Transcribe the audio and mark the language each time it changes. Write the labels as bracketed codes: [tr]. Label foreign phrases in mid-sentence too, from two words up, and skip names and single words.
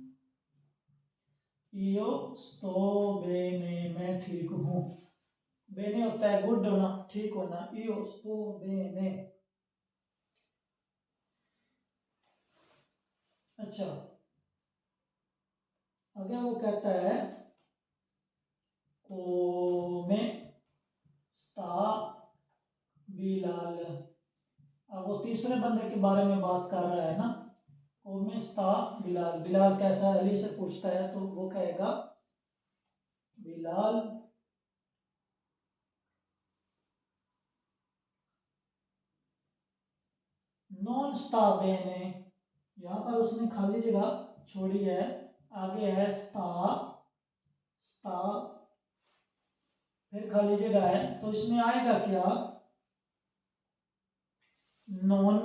[it] io sto bene, [ur] میں ٹھیک ہوں. بینے ہوتا ہے گڈ ہونا، ٹھیک ہونا. [it] io sto bene. [ur] اچھا، اگر وہ کہتا ہے [it] come sta [ur] बिलाल, اب وہ تیسرے بندے کے بارے میں بات کر رہا ہے نا. [it] come sta [ur] بلال، بلال کیسا ہے، علی سے پوچھتا ہے، تو وہ کہے گا بلال [it] non sta bene. [ur] یہاں پر اس نے خالی جگہ چھوڑی ہے، آگے ہے سٹا، سٹا پھر خالی جگہ ہے، تو اس میں آئے گا کیا، نان.